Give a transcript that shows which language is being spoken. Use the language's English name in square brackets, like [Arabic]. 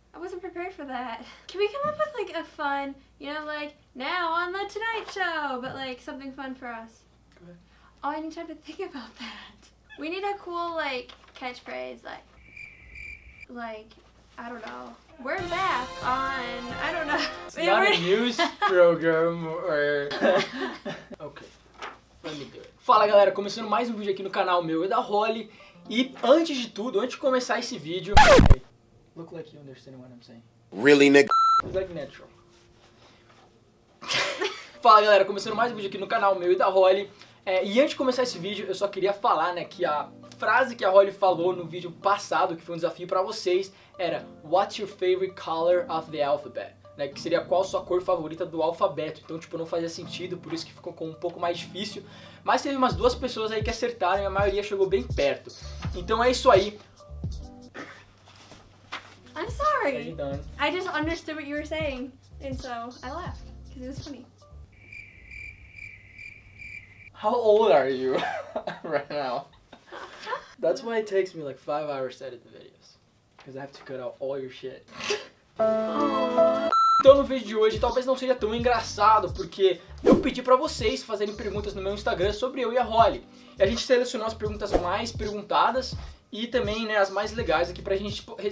[English] I wasn't prepared for that. Can we come up with like a fun, like now on the Tonight Show, but like something fun for us? Go ahead. Oh, I need time to think about that. We need a cool like catchphrase, like I don't know. We're back on, I don't know. It's not a news program or... Ok, let me do it. [Portuguese] Fala galera, começando mais um vídeo aqui no canal meu e da Holly. E antes de tudo, antes de começar esse vídeo... [English] Hey, look like you understand what I'm saying. Really, nigga? It's like natural. [Portuguese] Fala galera, começando mais um vídeo aqui no canal meu e da Holly. E antes de começar esse vídeo, eu só queria falar, né, que a frase que a Holly falou no vídeo passado, que foi um desafio pra vocês, era [English] What's your favorite color of the alphabet? [Portuguese] Né, que seria qual sua cor favorita do alfabeto. Então, tipo, não fazia sentido, por isso que ficou um pouco mais difícil. Mas teve umas 2 pessoas aí que acertaram e a maioria chegou bem perto. Então é isso aí. [English] I'm sorry. Are you done? I just understood what you were saying, and so I laughed because it was funny. How old are you right now? That's why it takes me like 5 hours to edit the videos. Because I have to cut out all your shit. [Portuguese] Então no vídeo de hoje talvez não seja tão engraçado, porque eu pedi pra vocês fazerem perguntas no meu Instagram sobre eu e a Holly. E a gente selecionou as perguntas mais perguntadas e também, né, as mais legais aqui pra gente...